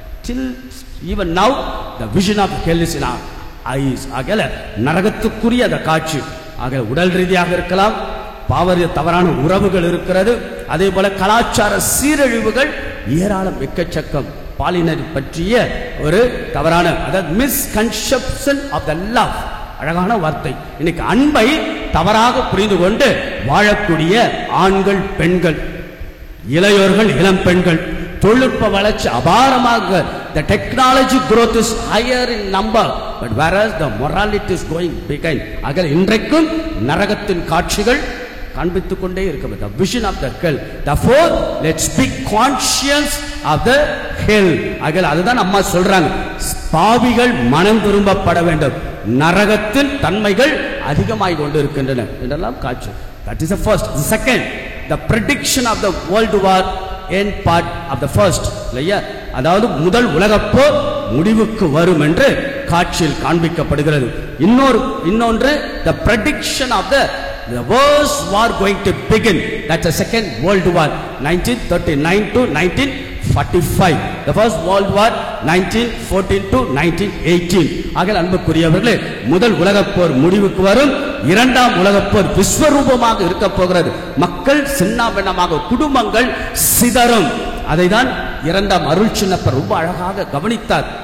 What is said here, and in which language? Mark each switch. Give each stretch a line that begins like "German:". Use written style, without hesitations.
English: Till even now the vision of hell is in our eyes.
Tamil: ஆகையால் நரகத்துக்குரிய அந்த காட்சி உடல் ரீதியாக இருக்கலாம், பாவரிய தவறான உறவுகள் இருக்கிறது, அதே போல கலாச்சார சீரழிவுகள் ஏராளம் எக்கச்சக்கம். பாலினர் பற்றிய ஒரு தவறான அதாவது
English: misconception of the love,
Tamil: அழகான வார்த்தை. இன்னைக்கு அன்பை தவறாக புரிந்து கொண்டு வாழக்கூடிய ஆண்கள், பெண்கள், இளையோர்கள், இளம் பெண்கள், தொழில்நுட்ப வளர்ச்சி அபாரமாக,
English: the technology growth is higher in number, but whereas the morality is going behind.
Tamil: ஆக இன்றைக்கும் நரகத்தின் காட்சிகள் காண்பித்துக் கொண்டே இருக்கிறது.
English: The vision of the hell. Therefore, let's be conscious of the hell.
Tamil: ஆக அதுதான் அம்மா சொல்றாங்க, பாவிகள் மனம் திரும்பப்பட வேண்டும், நரகத்தின் தன்மைகள் அதிகமாய் கொண்டு இருக்கின்றன என்றெல்லாம் காட்சி.
English: That is the first. The second, the prediction of the world war end part of the first.
Tamil: இல்லையா? அதாவது முதல் உலகப் போர் முடிவுக்கு வரும் என்று காட்சியில் காண்பிக்கப்படுகிறது. இன்னொன்று
English: the prediction of the worst war going to begin. That's the second world war, 1939 to 1945. The first world war 1914 to 1918.
Tamil: ஆக அன்புக்குரியவர்களே, முதல் உலகப் போர் முடிவுக்கு வரும், இரண்டாம் உலகப் போர் விஸ்வரூபமாக இருக்க போகிறது. மக்கள் சின்னாபின்னமாக, குடும்பங்கள் சிதறும். அதைதான் இரண்டாம் அருள் சின்னப்பர் ரொம்ப அழகாக கவனித்தார்.